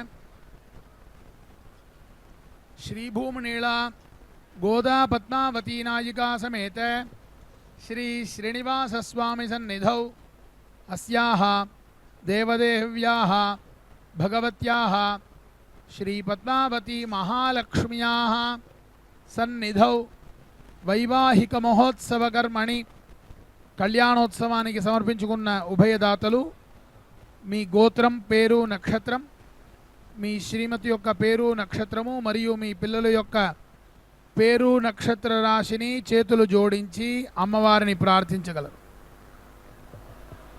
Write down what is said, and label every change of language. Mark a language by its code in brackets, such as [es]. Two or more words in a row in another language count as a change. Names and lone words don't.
[sa] श्रीभूमनीला गोदा पद्मावती नायिका समेत श्री श्रीनिवासस्वामी सन्निधौ अस्याः देवदेव्याः भगवत्याः श्री पद्मावती महालक्ष्म्याः सन्निधौ वैवाहिक महोत्सव कर्मणि [te] కళ్యాణోత్సవానికి సమర్పించుకున్న ఉభయదాతలు మీ గోత్రం పేరు నక్షత్రం మీ శ్రీమతి యొక్క పేరు నక్షత్రము మరియు మీ పిల్లల యొక్క పేరు నక్షత్ర రాశిని చేతులు జోడించి అమ్మవారిని ప్రార్థించగలరు.